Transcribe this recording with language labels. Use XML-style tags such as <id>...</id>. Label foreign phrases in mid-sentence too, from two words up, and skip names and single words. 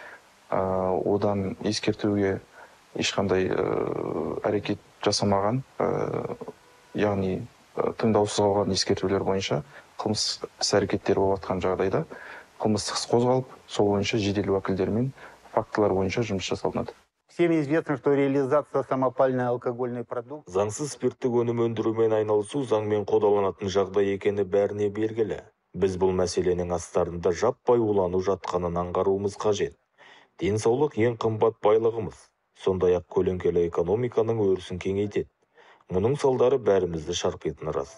<kk>Одан ескертуге ешқандай әрекет жасамаған, яғни тыңдаусыз қалған ескертулер бойынша қылмыс іс-әрекеттер болып жатқан жағдайда қылмыстық іс қозғалып, сол бойынша жедел уәкілдермен фактылар бойынша жұмыс жасалынады.</kk> <ru>Всем известно, что реализация самопальной алкогольной продукции.</ru> <kk>Заңсыз спирттік өнім өндірумен айналысу заңмен қудаланатын жағдай екені бәріне белгілі. Біз бұл мәселенің астарында жаппай улану жатқанын аңғаруымыз қажет. Денсаулық ең қымбат байлығымыз. Сондай-ақ көлеңкелі экономиканың өрісін кеңейтеді. Мұның салдары бәрімізді шарпитыны рас.</kk>